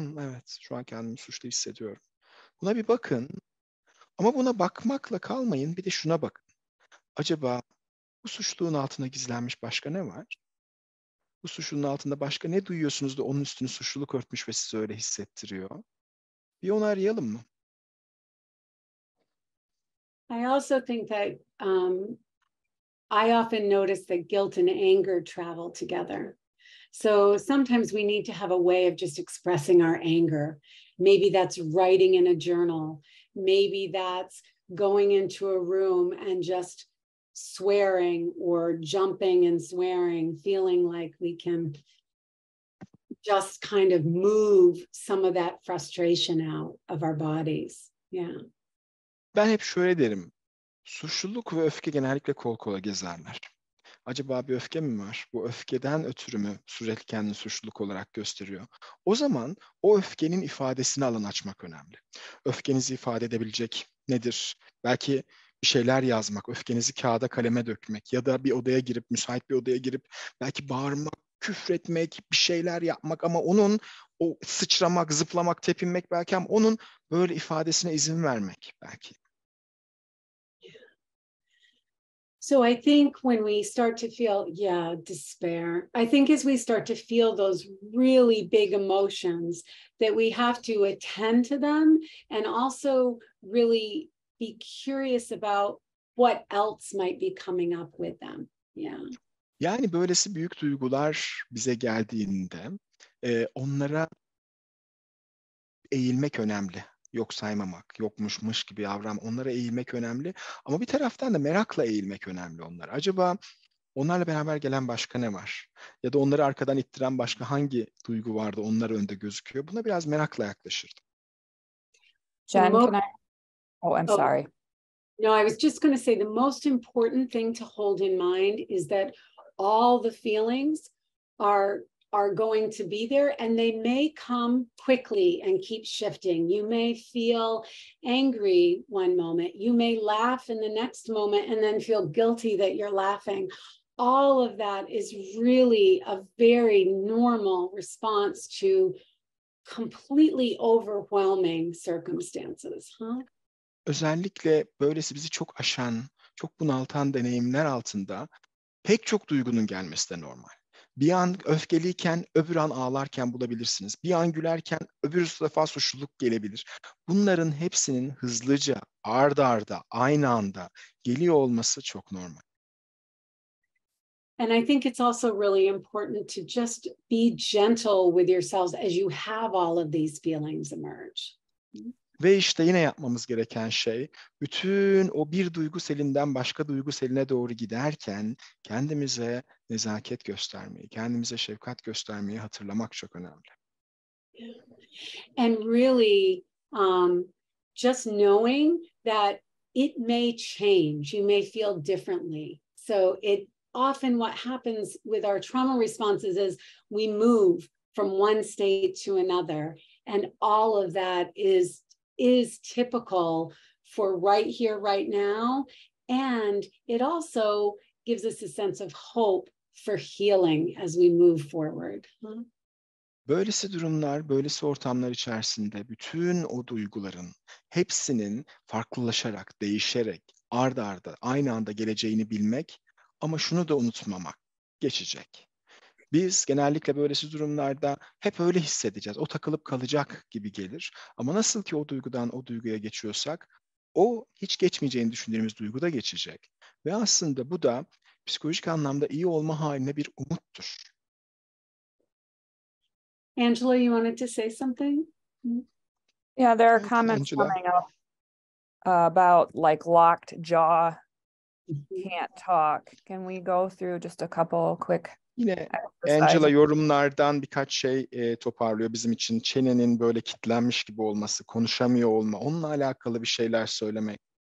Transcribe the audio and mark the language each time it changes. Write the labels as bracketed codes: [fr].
[tr] Evet, şu an kendimi suçlu hissediyorum. Buna bir bakın. Ama buna bakmakla kalmayın, bir de şuna bakın. Acaba bu suçluluğun altına gizlenmiş başka ne var? Bu suçluluğun altında başka ne duyuyorsunuz da onun üstünü suçluluk örtmüş ve sizi öyle hissettiriyor? Bir onu arayalım mı? [en] I also think that I often notice that guilt and anger travel together. So sometimes we need to have a way of just expressing our anger. Maybe that's writing in a journal. Maybe that's going into a room and just swearing or jumping and swearing, feeling like we can just kind of move some of that frustration out of our bodies. Yeah. [tr] Ben hep şöyle derim. Suçluluk ve öfke genellikle kol kola gezerler. Acaba bir öfke mi var? Bu öfkeden ötürü mü sürekli kendini suçluluk olarak gösteriyor? O zaman o öfkenin ifadesine alan açmak önemli. Öfkenizi ifade edebilecek nedir? Belki bir şeyler yazmak, öfkenizi kağıda kaleme dökmek ya da bir odaya girip, müsait bir odaya girip belki bağırmak, küfretmek, bir şeyler yapmak ama onun o sıçramak, zıplamak, tepinmek belki ama onun böyle ifadesine izin vermek belki. [en] So I think when we start to feel, despair, I think as we start to feel those really big emotions, that we have to attend to them and also really be curious about what else might be coming up with them. Yeah. [tr] Yani böylesi büyük duygular bize geldiğinde onlara eğilmek önemli. Yok saymamak, yokmuşmuş gibi davranmak, onlara eğilmek önemli. Ama bir taraftan da merakla eğilmek önemli onlara. Acaba onlarla beraber gelen başka ne var? Ya da onları arkadan ittiren başka hangi duygu vardı onlar önde gözüküyor? Buna biraz merakla yaklaşırdım. [en] Jen, can I? Oh, I'm sorry. No, I was just going to say the most important thing to hold in mind is that all the feelings are going to be there and they may come quickly and keep shifting. You may feel angry one moment, you may laugh in the next moment and then feel guilty that you're laughing. All of that is really a very normal response to completely overwhelming circumstances, huh? [tr] Özellikle böylesi bizi çok aşan, çok bunaltan deneyimler altında pek çok duygunun gelmesi de normal. Bir an öfkeliyken öbür an ağlarken bulabilirsiniz. Bir an gülerken öbür defa suçluluk gelebilir. Bunların hepsinin hızlıca, ard arda, aynı anda geliyor olması çok normal. [en] And I think it's also really important to just be gentle with yourselves as you have all of these feelings emerge. [tr] Ve işte yine yapmamız gereken şey, bütün o bir duygu selinden başka duygu seline doğru giderken kendimize nezaket göstermeyi, kendimize şefkat göstermeyi hatırlamak çok önemli. [en] And really just knowing that it may change, you may feel differently. So it often what happens with our trauma responses is we move from one state to another, and all of that is typical for right here, right now. And it also gives us a sense of hope for healing as we move forward. [tr] Böylesi durumlar, böylesi ortamlar içerisinde bütün o duyguların hepsinin farklılaşarak, değişerek, ard arda, aynı anda geleceğini bilmek ama şunu da unutmamak, geçecek. Biz genellikle böylesi durumlarda hep öyle hissedeceğiz. O takılıp kalacak gibi gelir. Ama nasıl ki o duygudan o duyguya geçiyorsak, o hiç geçmeyeceğini düşündüğümüz duygu da geçecek. Ve aslında bu da psikolojik anlamda iyi olma haline bir umuttur. [en] Angela, you wanted to say something? Yeah, there are comments coming up about like locked jaw, can't talk. Can we go through just a couple quick? [tr] Yine Angela yorumlardan birkaç şey toparlıyor bizim için. Çenenin böyle kilitlenmiş gibi olması, konuşamıyor olma, onunla alakalı bir şeyler söylemek.